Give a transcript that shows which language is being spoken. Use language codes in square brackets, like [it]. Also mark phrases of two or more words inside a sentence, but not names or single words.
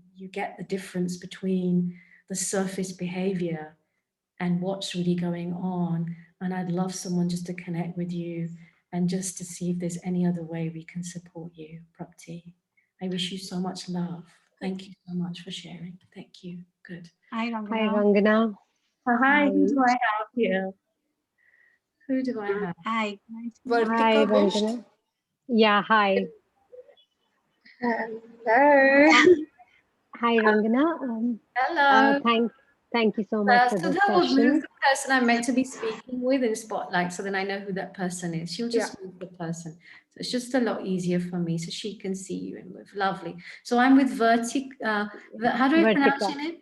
[en] You get the difference between the surface behavior and what's really going on. And I'd love someone just to connect with you and just to see if there's any other way we can support you, Prapti. I wish you so much love. Thank you so much for sharing. Thank you. Good. Hi, Rangana. Hi, Rangana. Hi, who do I have here? Who do I have? Hi. Hi, Rangana. Yeah, hi. Hello. Hi, Rangana. Hello. Thank you so much for So this that will move session. the person I'm meant to be speaking with in Spotlight, so then I know who that person is. She'll just move the person. So it's just a lot easier for me, so she can see you and move. Lovely. So I'm with Vertica. How do I pronounce your name?